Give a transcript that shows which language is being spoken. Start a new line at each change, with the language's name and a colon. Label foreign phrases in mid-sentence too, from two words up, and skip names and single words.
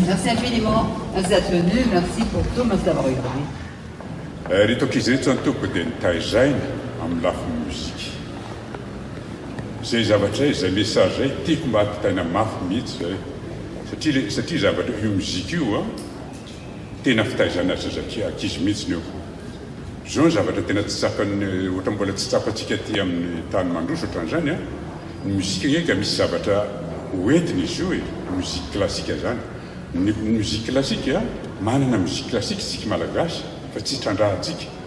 French: Merci infiniment, merci d'être venu, merci pour tout, merci d'avoir regardé.
Malagasy: Reto ankizy rehetra ny tompoko dia nitaizaina amin'ny lafin'ny mozika. Zay zavatra izay message zay tiako mba hampitaina mafy mihitsy zay satria zavatra io mozika io a tena fitaizana azy satria ankizy mihitsy io zao ny zavatra tena tsy tsapany ohatra mbola tsy tsapantsika aty amin'ny tany mandroso ohatran'izany a ny mozika eka misy zavatra hoentiny izy io mozika klasika zany ny mozika klasika manana mozika klasika tsika malagasy fa tsy trandrahantsika